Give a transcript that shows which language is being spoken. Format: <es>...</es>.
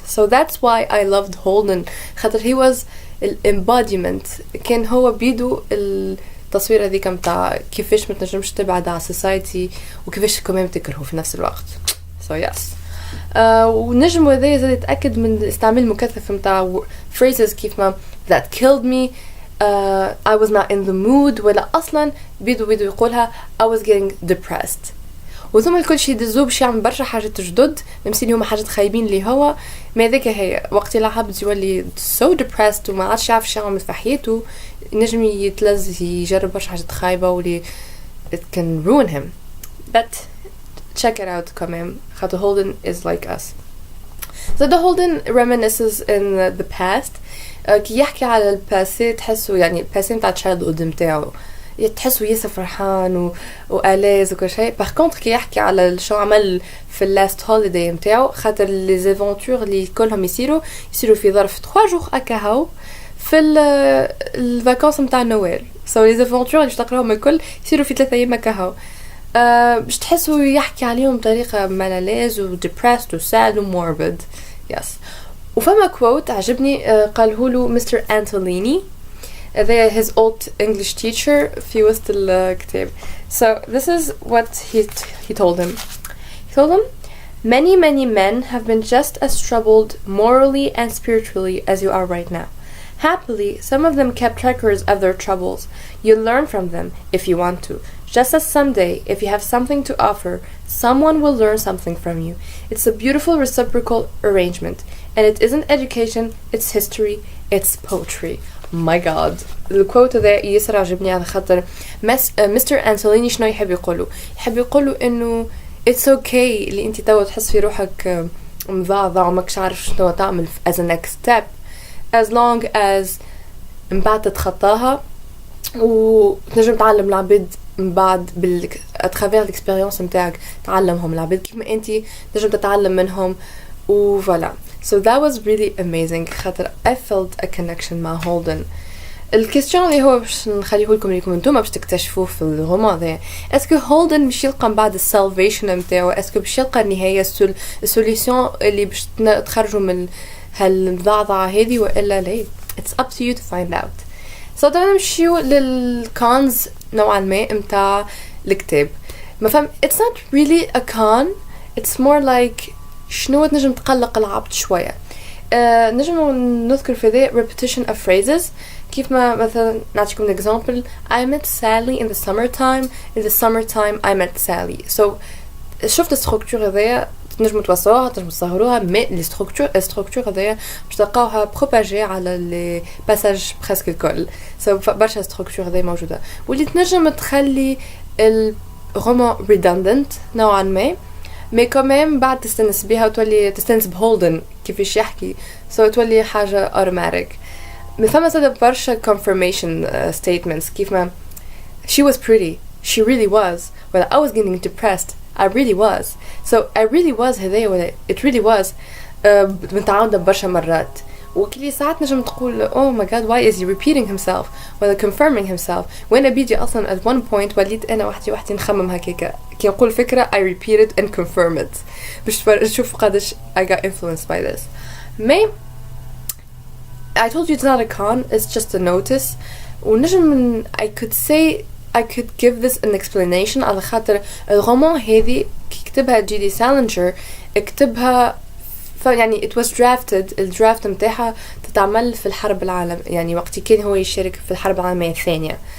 <en>So that's why I loved Holden</en> <ar>خاطر</ar> <en>he was embodiment</en> <ar>كان هو بيدو التصوير هذيك متاع كيفاش ما تنجمش تبعد على society وكيفاش كمان تكرهه في نفس الوقت. So yes ونجم هذا زاد يتأكد من استعمال مكثف متاع phrases كيف ما</ar> <en>that killed me I was not in the mood</en> <ar>ولا أصلا بيدو يقولها</ar> <en>I was getting depressed.</en> <ar>وثم الكل شي دزوب شي عم برشا حاجات جدد ممسين هما حاجات خايبين اللي هو ما ذاك هي وقت العبد يولي</ar> <en>so depressed</en> <ar>وما عادش يعرف شي عمل في حياته نجم يتلز يجرب برشا حاجات خايبة ولي</ar> <en>it can ruin him. But check it out كمان خاطر Holden is like us. So the Holden reminisces in the past.</en> <ar>كي يحكي على الباسي تحسه يعني الباسي متاع childhood متاعه تحسه ياسر فرحان وآلاز وكل شيء. باغ كونتر كي يحكي على شو عمل في اللاست هوليداي متاعه خاطر لي زيفونتور اللي كلهم يصيروا في ظرف 3 جوغ اكاهو في الفاكانس متاع نويل. سو لي زيفونتور اللي تقراهم الكل يصيروا في 3 ايام اكاهو. باش تحسوا يحكي عليهم بطريقه مالاليز وديبرست وساد وموربيد. يس. وفما كوت عجبني قاله له مستر أنتوليني.</ar> <en>They his old English teacher</en> <ar>في وسط الكتاب.</ar> <en>So this is what he told him. He told him, many men have been just as troubled morally and spiritually as you are right now. Happily, some of them kept records of their troubles. You learn from them if you want to. Just as someday, if you have something to offer, someone will learn something from you. It's a beautiful reciprocal arrangement. And it isn't education, it's history, it's poetry. My God.</en> <ar>الكوت هذا ياسر عجبني على خاطر مستر أنتوليني شنو يحب يقولوا إنه</ar> <en>it's okay</en> <ar>اللي أنت توا تحس في روحك مضاضع وماكش عارف شنو تعمل</ar> <en>as a next step as long as</en> <ar>من بعد تتخطاها وتنجم تعلم العباد من بعد اترافير l'expérience متاعك تعلمهم العباد كيما أنت تنجم تتعلم منهم وفوالا.</ar> <en>So that was really amazing</en> <ar>خاطر</ar> <en>I felt a connection</en> <ar>مع</ar> <en>Holden.</en> <ar>الكيستيون اللي هو باش نخليه لكم ليكم انتم باش تكتشفوه في الرومان ذا اسكو هولدن مش يلقى من بعد السالفيشن نتاعو اسكو باش يلقى النهايه السوليوشن اللي باش تخرجوا من هالمضاعضعه هذه والا لا.</ar> <en>It's up to you to find out.</en> <ar>So دابا نمشيو للكونز نوعا ما متاع الكتاب.</ar> <en>ما فهم it's not really a con, it's more like</en> <ar>شنو تنجم تقلق العبد شويه. نجم نذكر في ذا</ar> <en>repetition of phrases كيف ما مثلا نعطيكم example I met Sally in the summertime I met Sally.</en> <ar>So شفت الستركتور هذايا تنجموا توصلوها تنجموا تصغروها مي الستركتور هذايا باش تلقاوها بروباجي على لي باساج بريسك الكل. So برشا ستركتور هذايا موجوده واللي تنجم تخلي الرومان redundant نوعا ما مي كمان بعد تستنس بيها وتولي تستنس بهولدن كيفاش يحكي سو تولي حاجة أوتوماتيك. فما زاد برشا</ar> <en>confirmation statements كيف ما she was pretty, she really was, well I was getting depressed, I really was, so I really was هذايا ولا it really was متعاودة برشا مرات وكلي ساعات نجم تقول oh my god why is he repeating himself ولا confirming himself وانا بيجي اصلا at one point وليت انا وحدي نخمم هكاكا كي نقول فكرة I repeat it and confirm it باش تشوف قداش I got influenced by this. May I told you it's not a con, it's just a notice.</en> <ar>ونجم</ar> <en>I could say I could give this an explanation</en> <ar>على خاطر الرومان هذه كي كتبها J.D.Salinger كتبها يعني</ar> <en>it was drafted</en> <ar>الدرافت متاعها تتعمل في الحرب العالم يعني وقت كان هو يشارك في الحرب العالمية الثانية.</ar>